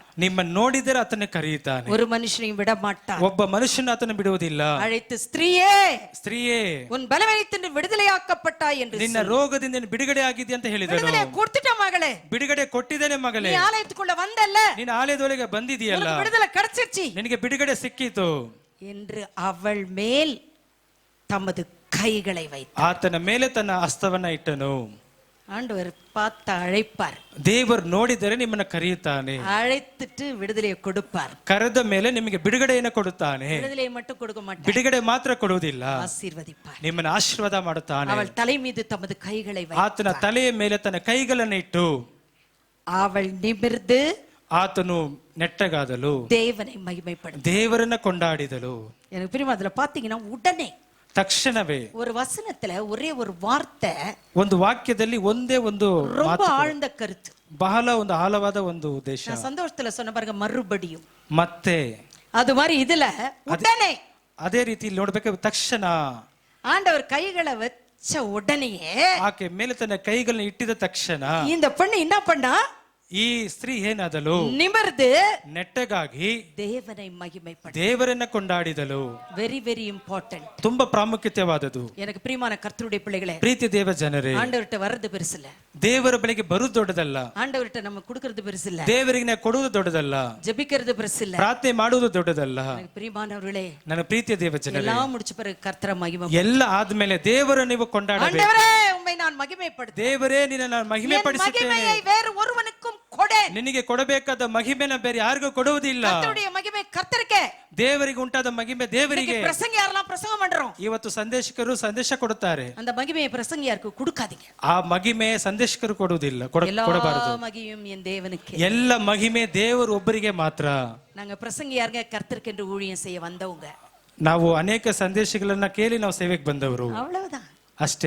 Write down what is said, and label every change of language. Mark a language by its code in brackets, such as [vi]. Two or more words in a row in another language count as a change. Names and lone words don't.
[kn] ನಿಮ್ಮನ್ನು ನೋಡಿದರೆ ಆತನ ಕರೆಯುತ್ತಾನೆ. [ta] ஒரு மனுஷனையும் விட மாட்டார். [kn] ಒಬ್ಬ ಮನುಷ್ಯನ ಆತನ ಬಿಡುವುದಿಲ್ಲ. [ta] அழைத்து ஸ்திரீயே, [kn] ಸ್ತ್ರೀಯೇ, [ta] உன் பலவீனத்திலிருந்து விடுதலையாக்கப்பட்டாய் என்று [kn] ನಿನ್ನ ರೋಗದಿಂದ ನೀನು ಬಿಡುಗಡೆ ಆಗಿದ್ದೆ ಅಂತ ಹೇಳಿದನು. [ta] விடுதலை கொடுத்துட்ட மகளே, [kn] ಬಿಡುಗಡೆ ಕೊಟ್ಟಿದ್ದೇನೆ ಮಗಳೇ. [ta] நீ ஆலயத்துக்குள்ள வந்தல்ல, [kn] ನೀನು ಆಲಯದೊಳಗೆ ಬಂದಿದೆಯಲ್ಲ, [ta] உனக்கு விடுதலை கிடைச்சிருச்சு [kn] ನಿನಗೆ ಬಿಡುಗಡೆ ಸಿಕ್ಕಿತು [ta] என்று அவள் மேல் தமது கைகளை வைத்தார். [kn] ಆತನ ಮೇಲೆ ತನ್ನ ಹಸ್ತವನ್ನ ಇಟ್ಟನು. [ta] ஆண்டவர் பார்த்து அழைப்பார். [kn] ದೇವರು ನೋಡಿದರೆ ನಿಮ್ಮನ್ನ ಕರೆಯುತ್ತಾನೆ. [ta] அழைத்துட்டு விடுதலையை கொடுப்பார். [kn] ಕರೆದ ಮೇಲೆ ನಿಮಗೆ ಬಿಡುಗಡೆಯನ್ನು ಕೊಡುತ್ತಾನೆ. [ta] விடுதலையை மட்டும் கொடுக்க மாட்டார், [kn] ಬಿಡುಗಡೆ ಮಾತ್ರ ಕೊಡುವುದಿಲ್ಲ, [ta] ஆசீர்வதிப்பார். [kn] ನಿಮ್ಮನ್ನು ಆಶೀರ್ವಾದ ಮಾಡುತ್ತಾನೆ. [ta] அவள் தலை மீது தமது கைகளை வைத்தார். [kn] ಆತನ ತಲೆಯ ಮೇಲೆ ತನ್ನ ಕೈಗಳನ್ನು ಇಟ್ಟು [ta] அவள் நிமிர்ந்து [kn] ಆತನು ನೆಟ್ಟಗಾದಲು, [ta] தேவனை மகிமைப்படுத்த, [kn] ದೇವರನ್ನ ಕೊಂಡಾಡಿದಳು. [ta] எனக்கு பிரியமா அதுல பாத்தீங்கன்னா உடனே [kn] ತಕ್ಷಣವೇ [ta] ஒரு வசனத்துல ஒரே ஒரு வார்த்தை, [kn] ಒಂದು ವಾಕ್ಯದಲ್ಲಿ ಒಂದೇ ಒಂದು [ta] ரொம்ப ஆழ்ந்த கருத்து. [kn] ಬಹಳ ಒಂದು ಆಳವಾದ ಒಂದು ಉದ್ದೇಶ. [ta] நான் சந்தோஷத்துல சொன்ன பாருங்க, மறுபடியும். [kn] ಮತ್ತೆ [ta] அது மாதிரி இதுல உடனே, [kn] ಅದೇ ರೀತಿ ನೋಡ್ಬೇಕು, ತಕ್ಷಣ [ta] ஆண்டவர் கைகளை வச்ச உடனேயே [kn] ಆಕೆ ಮೇಲೆ ತನ್ನ ಕೈಗಳನ್ನ ಇಟ್ಟಿದ ತಕ್ಷಣ [ta] இந்த பெண்ணு என்ன பண்ணா, [kn] ಈ ಸ್ತ್ರೀ ಏನಾದಳು, [ta] நிமிர்ந்து [kn] ನೆಟ್ಟಗಾಗಿ [ta] தேவனை மகிமைப்படுத்த. [kn] ದೇವರನ್ನ ಕೊಂಡಾಡಿದಳು. [en] very very important. [kn] ತುಂಬಾ ಪ್ರಾಮುಖ್ಯತೆವಾದದ್ದು. [ta] எனக்கு பிரியமான கர்த்தருடைய பிள்ளைகளே, [kn] ಪ್ರೀತಿ ದೇವ ಜನರೇ, [ta] ஆண்டவர்கிட்ட வர்றது பெருசு இல்ல, [kn] ದೇವರ ಬಳಿಗೆ ಬರುವುದು ದೊಡ್ಡದಲ್ಲ, [ta] ஆண்டவர்கிட்ட நம்ம கொடுக்கிறது பெருசு இல்ல, [kn] ದೇವರಿಗೆ ನಾವು ಕೊಡುವುದು ದೊಡ್ಡದಲ್ಲ, [ta] ஜெபிக்கிறது பெருசு இல்ல. [kn] ಪ್ರಾರ್ಥನೆ ಮಾಡುವುದು ದೊಡ್ಡದಲ್ಲ. [ta] எனக்கு பிரியமானவர்களே, [kn] ನನ್ನ ಪ್ರೀತಿಯ ದೇವ ಜನರೇ, [ta] எல்லாம் முடிச்ச பிறகு கர்த்தரை மகிமை, [kn] ಎಲ್ಲ ಆದ್ಮೇಲೆ ದೇವರ ನೀವು ಕೊಂಡಾಡಬೇಕು. [ta] ஆண்டவரே உம்மை நான் மகிமைப்படுத்த, [kn] ದೇವರೇ ನಿನ್ನ ನಾನು ಮಹಿಮೆ ಪಡಿಸುತ್ತೇನೆ. [ta] மகிமையை வேறு ஒருவனுக்கும் கொடே. [kn] ನಿನಗೆ ಕೊಡಬೇಕಾದ ಮಹಿಮೆನ ಬೇರೆ ಯಾರಿಗೂ ಕೊಡುವುದಿಲ್ಲ. [ta] கர்த்தருடைய மகிமை கர்த்தருக்கே. [kn] ದೇವರಿಗೆ ಉಂಟಾದ ಮಹಿಮೆ ದೇವರಿಗೆ. [ta] பிரசங்க யாரெல்லாம் பிரசங்கம் பண்றோம், [kn] ಇವತ್ತು ಸಂದೇಶಕರು ಸಂದೇಶ ಕೊಡುತ್ತಾರೆ. [ta] அந்த மகிமையை பிரசங்க யாருக்கு கொடுக்காதீங்க. [kn] ಆ ಮಹಿಮೆ ಸಂದೇಶಕರು ಕೊಡುವುದಿಲ್ಲ, ಕೊಡಬಾರದು. [ta] மகிமையும் என் தேவனுக்கு. [kn] ಎಲ್ಲ ಮಹಿಮೆ ದೇವರು ಒಬ್ಬರಿಗೆ ಮಾತ್ರ. [ta] நாங்க பிரசங்க யாருங்க, கர்த்தருக்கு என்று ஊழியம் செய்ய வந்தவங்க. [kn] ನಾವು ಅನೇಕ ಸಂದೇಶಗಳನ್ನ ಕೇಳಿ ನಾವು ಸೇವೆಗೆ ಬಂದವರು, [ta] அவ்வளவுதான். [kn] ಅಷ್ಟೇ.